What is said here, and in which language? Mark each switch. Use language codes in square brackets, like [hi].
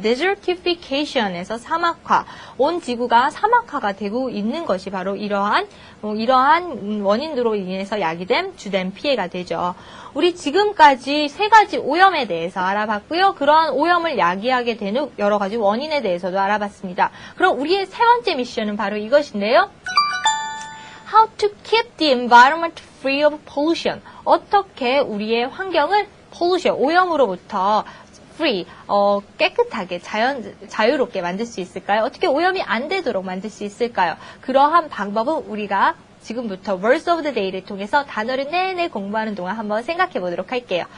[ko] desertification에서 사막화. 온 지구가 사막화가 되고 있는 것이 바로 이러한 원인으로 인해서 야기된 주된 피해가 되죠. 우리 지금까지 세 가지 오염에 대해서 알아봤고요. 그러한 오염을 야기하게 되는 여러 가지 원인에 대해서도 알아봤습니다. 그럼 우리의 세 번째 미션은 바로 이것인데요. [en] How to keep the environment free of pollution. [ko] 어떻게 우리의 환경을 pollution, 오염으로부터 free, 깨끗하게 자유롭게 만들 수 있을까요? 어떻게 오염이 안 되도록 만들 수 있을까요? 그러한 방법은 우리가 지금부터 Words of the Day를 통해서 단어를 내내 공부하는 동안 한번 생각해 보도록 할게요.